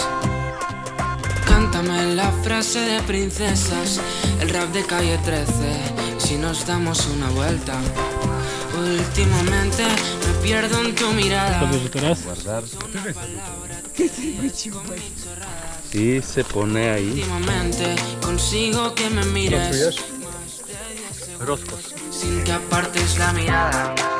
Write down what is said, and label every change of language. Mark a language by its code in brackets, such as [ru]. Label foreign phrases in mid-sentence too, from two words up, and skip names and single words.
[es] Cántame la frase de princesas, el rap de calle 13, si nos damos una vuelta. Últimamente me pierdo en tu mirada. [pl] Dobrze teraz? [es] I se pone ahí. Últimamente consigo que me mires sin que apartes la mirada.